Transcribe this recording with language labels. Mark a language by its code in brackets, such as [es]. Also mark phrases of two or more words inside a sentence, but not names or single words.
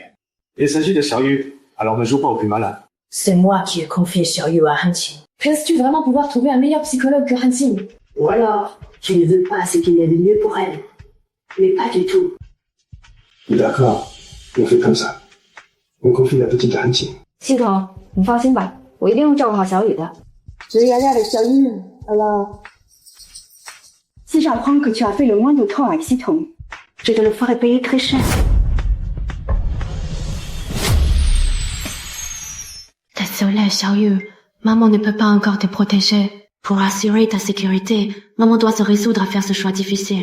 [fr] Il s'agit de Xiaoyu, alors ne joue pas au plus malin. C'est moi qui ai confié Xiaoyu à Hanqin. Penses-tu vraiment pouvoir trouver un meilleur psychologue que Hanqin? Ou alors, tu ne veux pas ce qu'il y a de mieux pour elle. Mais pas du tout. D'accord, on fait comme ça. On confie la petite à Hanqin. [zh] 系统，你放心吧，我一定会照顾好小雨的。 [fr] 只要 avec Xiaoyu, alors... Si j'apprends que tu as fait le moins de temps avec Citron, je te le ferai payer très cher. Désolée, Xiaoyu. Maman ne peut pas encore te protéger. Pour assurer ta sécurité, maman doit se résoudre à faire ce choix difficile.